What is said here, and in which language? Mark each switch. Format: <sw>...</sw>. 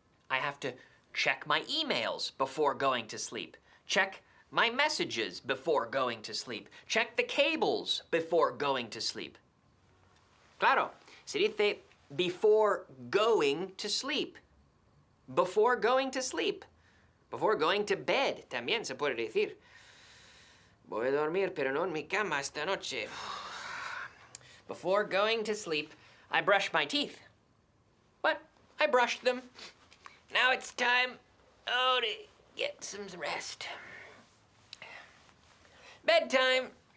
<en>I have to check my emails before going to sleep. Check my messages before going to sleep. Check the cables before going to sleep.</en> <es>Claro, se dice</es> <en>before going to sleep. Before going to sleep. Before going to bed,</en> <es>también se puede decir. Voy a dormir, pero no en mi cama esta noche.</es> <en>Before going to sleep, I brush my teeth. But I brushed them. Now it's time, to get some rest. Bedtime.</en>